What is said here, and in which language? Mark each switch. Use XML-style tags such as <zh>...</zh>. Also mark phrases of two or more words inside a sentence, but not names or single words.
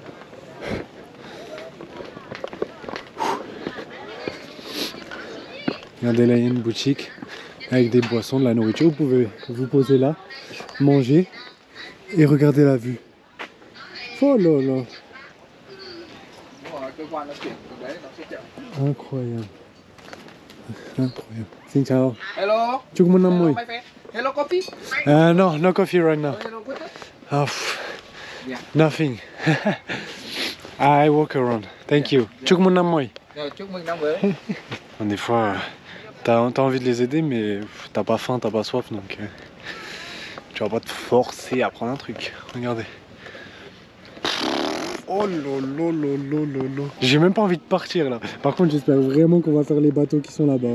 <fr>Regardez là, il y a une boutique avec des boissons, de la nourriture. Vous pouvez vous poser là, manger et regarder la vue. Oh là là. Incroyable. Incroyable.</fr> <vi>Xin chào.</vi> <en>Hello.</en> <vi>Chúc mừng năm mới.</vi> <en>My friend. Hello, coffee. No, no coffee right now. Hello, water. Oh, nothing. I walk around. Thank you.</en> <vi>Chúc mừng năm mới. Chúc mừng năm mới.</vi> <fr>Des fois, t'as envie de les aider, mais t'as pas faim, t'as pas soif, donc tu vas pas te forcer à prendre un truc. Regardez. Oh lolo. J'ai même pas envie de partir là. Par contre, j'espère vraiment qu'on va faire les bateaux qui sont là-bas.</fr>